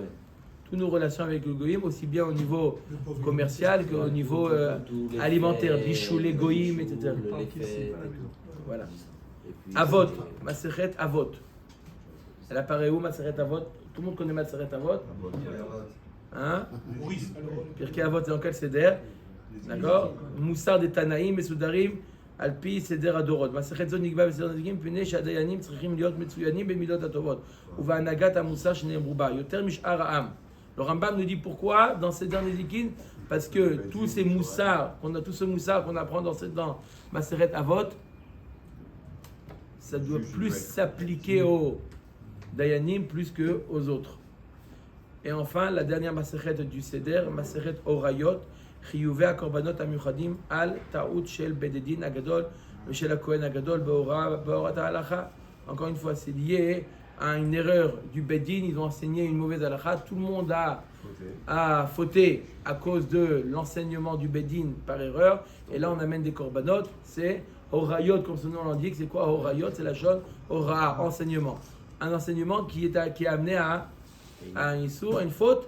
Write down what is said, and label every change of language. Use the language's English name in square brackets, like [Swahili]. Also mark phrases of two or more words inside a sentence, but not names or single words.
[French] Toutes nos relations avec le Goïm, aussi bien au niveau commercial qu'au niveau alimentaire, [Hebrew] בישולי, גויים, [French] etc. Voilà. Avot, Masechet Avot. Elle apparaît où, Masechet Avot? Tout le monde connaît Masechet Avot? Hein? Pirkei Avot, c'est dans quel Seder? D'accord? Moussar des Tanaïm, Mesoudarim. [Hebrew] על פי סדר הדורות. מסכת זו נקבע בסדר נזיקים מפני שהדיינים צריכים להיות מצוינים במידות הטובות ובהנהגת המוסר שנאמרו בה, יותר משאר העם. [French] Le Rambam nous dit pourquoi dans Seder Nezikin? Parce que tous ces moussars, tout ce moussar qu'on apprend dans Masechet Avot, ça doit plus s'appliquer aux dayanim plus qu'aux autres. Et enfin, la dernière Masechet du Seder, Masechet Orayot, [Hebrew] חיובי הקורבנות המיוחדים על טעות של בית הדין הגדול ושל הכהן הגדול בהוראת ההלכה. [French] Encore une fois, c'est lié à une erreur du [Hebrew] בית דין. [French] Ils ont enseigné une mauvaise halakha. Tout le monde a fauté à cause de l'enseignement du [Hebrew] בית דין [French] par erreur. Et là, on amène des korbanot. C'est Horayot, comme son nom l'indique. C'est quoi Horayot? C'est la chose Hora, enseignement. Un enseignement qui est amené à un issour, une faute.